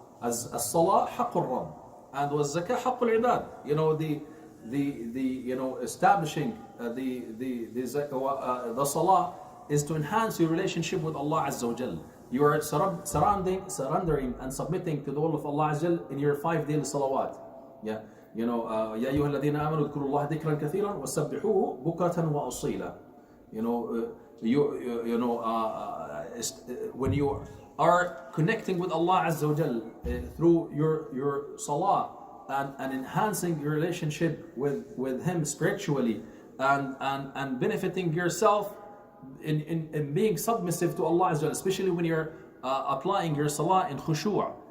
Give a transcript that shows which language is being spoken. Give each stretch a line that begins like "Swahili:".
Arabic: As salah haqqul rabb, and was zakah haqqul ibad.
English: Establishing the salah is to enhance your relationship with Allah Azza wa Jal. You are surrendering and submitting to the will of Allah Azza wa Jal in your 5 daily salawat.
Arabic: يا أيها الذين آمنوا اذكروا الله ذكرا كثيرا وسبحوه بكرة وأصيلا.
English: When you are connecting with Allah Azza wa Jal through your salah and enhancing your relationship with Him spiritually, and benefiting yourself in being submissive to Allah Azza wa Jal, especially when you're applying your salah in khushu'.